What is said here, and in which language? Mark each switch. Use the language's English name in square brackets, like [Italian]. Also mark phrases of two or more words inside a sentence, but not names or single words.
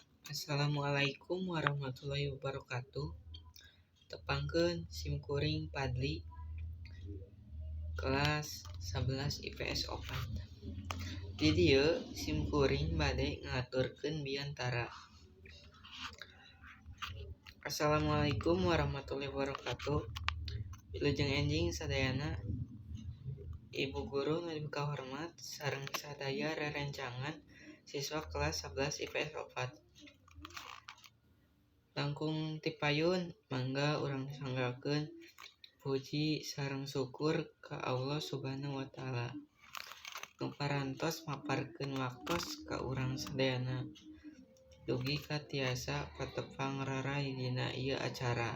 [Arabic] السلام عليكم ورحمة الله وبركاته. [Sundanese] Tepangkeun simkuring Padli kelas 11 IPS 4. Di dieu simkuring bade ngaturkeun biantara. [Arabic] السلام عليكم ورحمة الله وبركاته. [Sundanese] Wilujeng enjing sadayana Ibu guru nu dipikahormat sareng sadaya rerencangan siswa kelas 11 IPS 4. Langkung tipayun mangga urang sanggakeun puji sareng syukur ka [Arabic] الله سبحانه وتعالى [Sundanese] nu parantos maparkeun waktos ka urang sadayana dugi ka tiasa patepang rarai dina ieu acara.